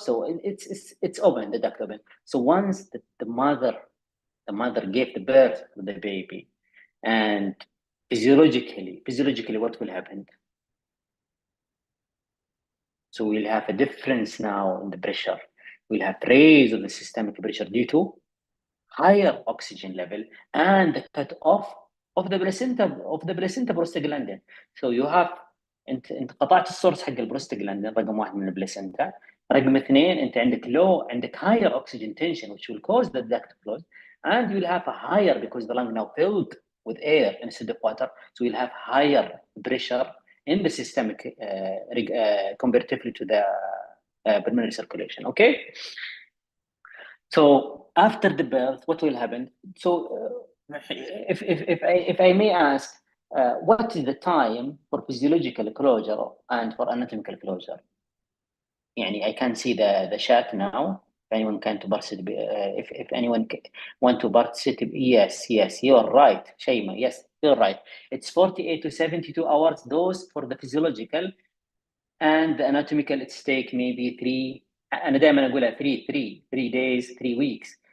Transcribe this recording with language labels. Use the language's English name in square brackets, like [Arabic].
[English] So it's open, the duct open. So once the mother gave the birth to the baby, and physiologically, what will happen? So we'll have a difference now in the pressure. We'll have raise of the systemic pressure due to higher oxygen level and the cut off of the placenta prostaglandin. So you have [Arabic] انت قطعت السورس حق البروستاجلاندين رقم 1 من البلاسنتا. رقم 2 انت عندك [English] higher oxygen tension which will cause the duct to close, and you'll have a higher because the lung now filled with air instead of water, so you'll have higher pressure in the systemic comparatively to the pulmonary circulation. Okay. So after the birth, what will happen? So if I may ask, what is the time for physiological closure and for anatomical closure? Yani I can see the chat now. If anyone can to participate, if anyone want to participate, yes, you are right, Shayma. Yes, you're right. It's 48 to 72 hours. Those for the physiological, and the anatomical it's take maybe 3. [Arabic] أنا دائما أقولها [English] 3 days, 3 weeks.